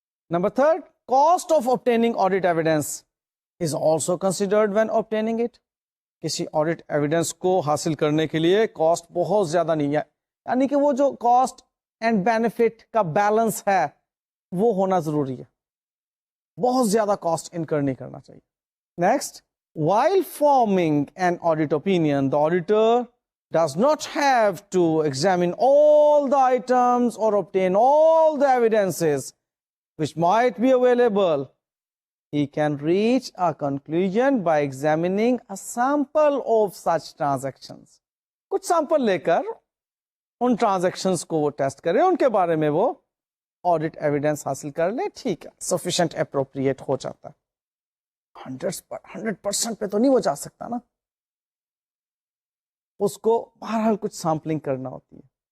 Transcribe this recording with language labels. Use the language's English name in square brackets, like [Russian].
[English] Number 3, cost of obtaining audit evidence is also considered when obtaining it. [Urdu] کسی audit evidence کو حاصل کرنے کے لیے کاسٹ بہت زیادہ نہیں ہے، یعنی کہ وہ جو کاسٹ اینڈ بینیفٹ کا بیلنس ہے وہ ہونا ضروری ہے، بہت زیادہ کاسٹ انکر نہیں کرنا چاہیے. [English] Next, while forming an audit opinion, the auditor does not have to examine all the items or obtain all the evidences which might be available. He can reach a conclusion by examining a sample of such transactions. [Urdu] کچھ sample لے کر ان transactions کو وہ test کرے، ان کے بارے میں وہ آڈیٹ ایویڈینس حاصل کر لے، ٹھیک ہے، سفیشینٹ اپروپریٹ ہو جاتا ہے. 100% پہ تو نہیں وہ جا سکتا نا، اس کو بہرحال کچھ سیمپلنگ کرنا ہوتی ہے.